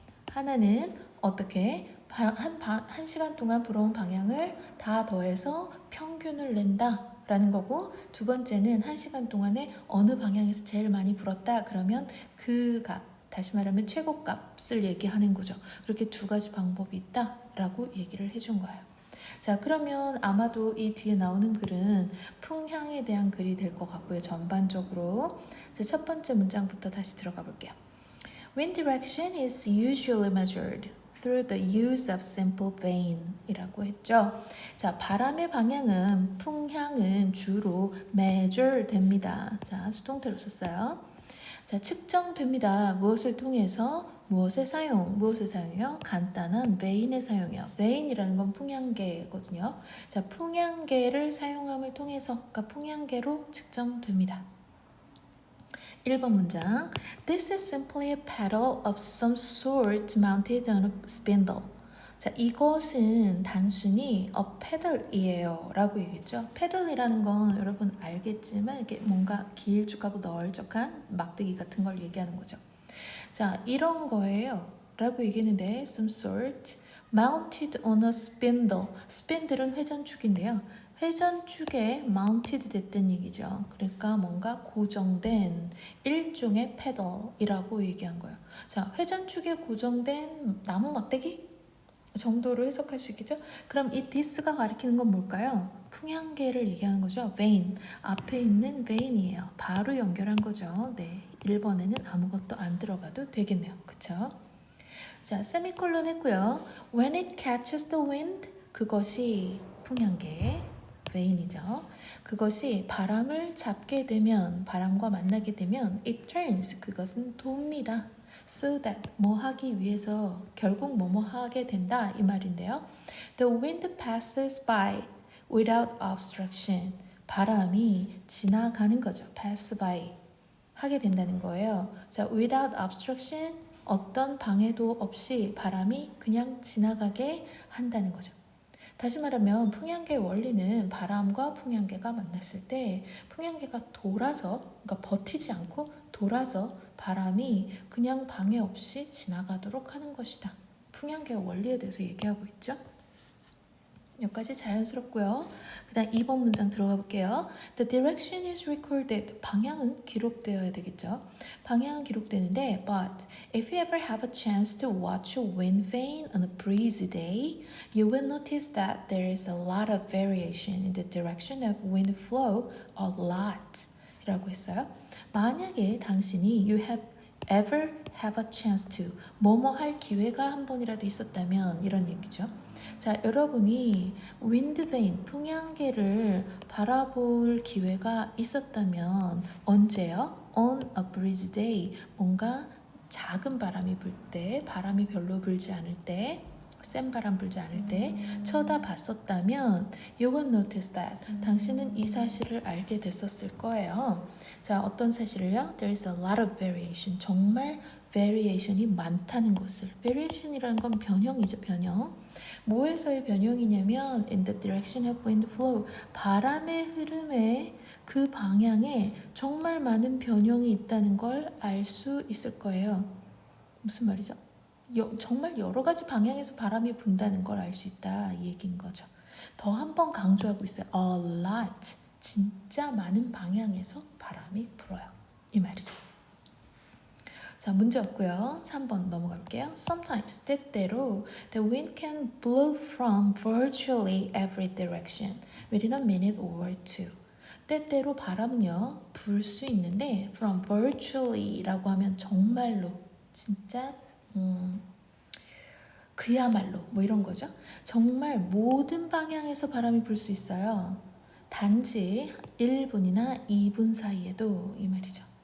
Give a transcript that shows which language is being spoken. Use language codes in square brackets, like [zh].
[ko] 하나는 어떻게 한 시간 동안 불어온 방향을 다 더해서 평균을 낸다 라는 거고, 두 번째는 1시간 동안에 어느 방향에서 제일 많이 불었다 그러면 그 값, 다시 말하면 최고값을 얘기하는 거죠. 그렇게 두 가지 방법이 있다 라고 얘기를 해준 거예요. 자, 그러면 아마도 이 뒤에 나오는 글은 풍향에 대한 글이 될 것 같고요. 전반적으로. 자, 첫 번째 문장부터 다시 들어가 볼게요. [en] Wind direction is usually measured through the use of simple vane [ko] 이라고 했죠. 자, 바람의 방향은, 풍향은 주로 measure 됩니다. 자, 수동태로 썼어요. 자, 측정됩니다. 무엇을 통해서? 무엇의 사용? 무엇을 사용해요? 간단한 vane의 사용이요. vane이라는 건 풍향계거든요. 자, 풍향계를 사용함을 통해서, 그러니까 풍향계로 측정됩니다. 1번 문장. [en] This is simply a pedal of some sort mounted on a spindle. [ko] 자, 이것은 단순히 a pedal이에요 라고 얘기했죠. pedal이라는 건 여러분 알겠지만 이렇게 뭔가 길쭉하고 널쩍한 막대기 같은 걸 얘기하는 거죠. 자, 이런 거예요 라고 얘기했는데 [en] some sort mounted on a spindle. [ko] spindle은 회전축인데요. 회전축에 mounted 됐다는 얘기죠. 그러니까 뭔가 고정된 일종의 pedal이라고 얘기한 거예요. 자, 회전축에 고정된 나무 막대기 정도로 해석할 수 있겠죠? 그럼 이 this가 가리키는 건 뭘까요? 풍향계를 얘기하는 거죠. vane, 앞에 있는 vane이에요. 바로 연결한 거죠. 네, 1번에는 아무것도 안 들어가도 되겠네요. 그쵸? 자, 세미콜론 했고요. [en] When it catches the wind, [ko] 그것이 풍향계, vane이죠. 그것이 바람을 잡게 되면, 바람과 만나게 되면 [en] it turns, [ko] 그것은 돕니다. [en] So that, [ko] 뭐 하기 위해서, 결국 뭐뭐 하게 된다 이 말인데요. [en] The wind passes by without obstruction. [ko] 바람이 지나가는 거죠. pass by. 하게 된다는 거예요. 자, [en] without obstruction, [ko] 어떤 방해도 없이 바람이 그냥 지나가게 한다는 거죠. 다시 말하면 풍향계의 원리는 바람과 풍향계가 만났을 때 풍향계가 돌아서, 그러니까 버티지 않고 돌아서 바람이 그냥 방해 없이 지나가도록 하는 것이다. 풍향계의 원리에 대해서 얘기하고 있죠. 여기까지 자연스럽고요. 그 다음 2번 문장 들어가 볼게요. [en] The direction is recorded. [ko] 방향은 기록되어야 되겠죠. 방향은 기록되는데 [en] but if you ever have a chance to watch a wind vane on a breezy day, you will notice that there is a lot of variation in the direction of wind flow, a lot [ko] 이라고 했어요. 만약에 당신이 [en] you have ever have a chance to [ko] 뭐뭐 할 기회가 한 번이라도 있었다면 이런 얘기죠. 자, 여러분이 윈드베인, 풍향계를 바라볼 기회가 있었다면 언제요? [en] On a breezy day, [ko] 뭔가 작은 바람이 불 때, 바람이 별로 불지 않을 때, 센 바람 불지 않을 때 쳐다봤었다면 [en] you will notice that [ko] 당신은 이 사실을 알게 됐었을 거예요. 자, 어떤 사실을요? [en] There is a lot of variation. [ko] 정말 variation이 많다는 것을. variation이라는 건 변형이죠, 변형. 뭐에서의 변형이냐면 [en] in the direction of wind flow. [ko] 바람의 흐름에 그 방향에 정말 많은 변형이 있다는 걸 알 수 있을 거예요. 무슨 말이죠? 정말 여러 가지 방향에서 바람이 분다는 걸 알 수 있다 이 얘기인 거죠. 더 한 번 강조하고 있어요. [en] A lot. [ko] 진짜 많은 방향에서 바람이 불어요. 이 말이죠. 자, 문제 없고요. 3번 넘어가 볼게요. [en] Sometimes, [ko] 때때로 [en] the wind can blow from virtually every direction within a minute or two. [ko] 때때로 바람은요, 불 수 있는데 from virtually라고 하면 정말로, 진짜 그야말로 뭐 이런 거죠. 정말 모든 방향에서 바람이 불 수 있어요. 단지 1분이나 2분 사이에도 이 말이죠.